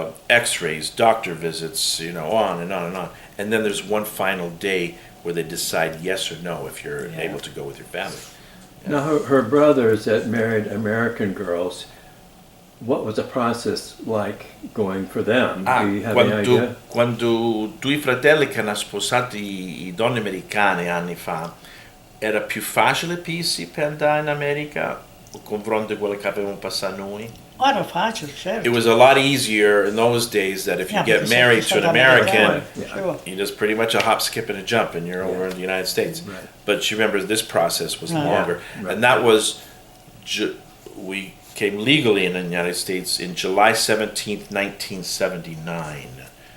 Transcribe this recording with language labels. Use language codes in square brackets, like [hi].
[en] X-rays, doctor visits, on and on and on. And then there's one final day where they decide yes or no if you're able to go with your family. Now, her brothers that married American girls, what was the process like going for them? Do you have any idea? [it] Quando due fratelli che hanno sposati donne americane anni fa, era più facile per andare in America o confronto quello che avevamo passato noi? Era fácil, certo. [en] It was a lot easier in those days that if you get married to an American, Sure. you just pretty much a hop, skip, and a jump, and you're over in the United States. Right. But you remember this process was Yeah. longer, Right. and that was we came legally in the United States in July 17th, 1979.